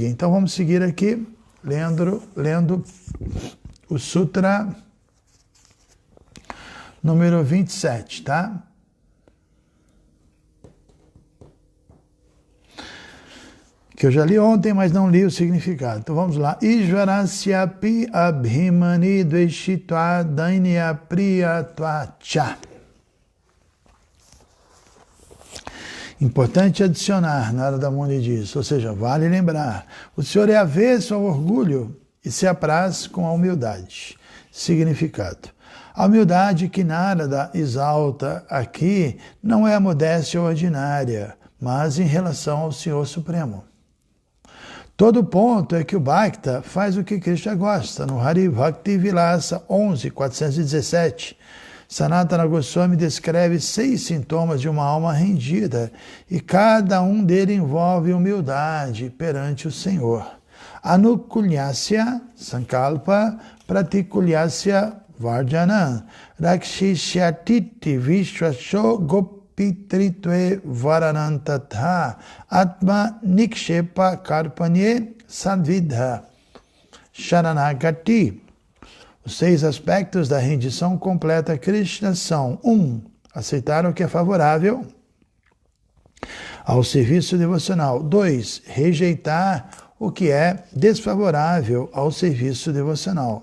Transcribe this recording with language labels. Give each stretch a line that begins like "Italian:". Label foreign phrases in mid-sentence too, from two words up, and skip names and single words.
Portuguese: Então vamos seguir aqui, lendo o Sutra número 27, tá? Que eu já li ontem, mas não li o significado. Então vamos lá.
Sanskrit: Ishvarasyapi abhimani dveshitva dainya priyatva cha.
Portuguese: Importante adicionar, Narada Muni diz, ou seja, vale lembrar, o Senhor é avesso ao orgulho e se apraz com a humildade. Significado. A humildade que Narada exalta aqui não é a modéstia ordinária, mas em relação ao Senhor Supremo. Todo ponto é que o Bhakta faz o que Krishna gosta. No Hari Bhakti Vilasa 11.417, Sanatana Goswami descreve 6 sintomas de uma alma rendida e cada um deles envolve humildade perante o Senhor.
Sanskrit: Anukulyasya Sankalpa Pratikulyasya Varjana Rakshishyatiti Vishwasho Gopitritve Varanantatha Atma Nikshepa Karpanye Sadvidha Sharanagati.
Portuguese: Os 6 aspectos da rendição completa a Krishna são: 1. Aceitar o que é favorável ao serviço devocional. 2. Rejeitar o que é desfavorável ao serviço devocional.